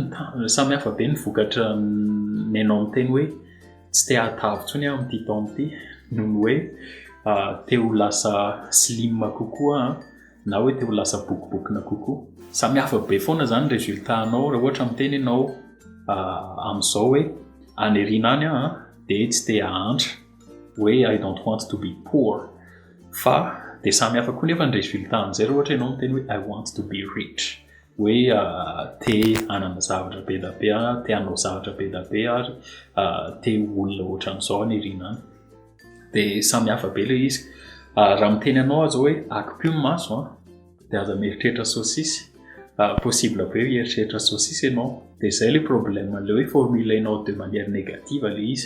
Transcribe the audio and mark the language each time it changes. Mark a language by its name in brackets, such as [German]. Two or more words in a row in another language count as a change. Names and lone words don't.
[Malagasy] samihafa be ny vokatra nenao miteny hoe tsy te hatavy ntsony amin'ity taon'ity noho ny hoe te ho lasa slim kokoa na hoe te ho lasa bokibokina kokoa samihafa be foana zany résultat-nao raha ohatra miteny ianao amin'izao hoe aneriana any dia tsy te hahantra hoe [English] I don't want to be poor [Malagasy] fa dia samihafa koa nefa ny résultat an'izay raha ohatra ianao miteny hoe [English] I want to be rich [Malagasy] hoe te hanana zavatra be da be te hanao zavatra be da be ary te olona ohatran'izao aneriana any dia samihafa be ilay izy raha miteny anao azo hoe akipio ny maso dia aza mieritreritra saosisy possible be hieritreritra saosisy ianao dia izay ilay problème an'ilay hoe formulainao [French] de manière négative [Malagasy] ilay izy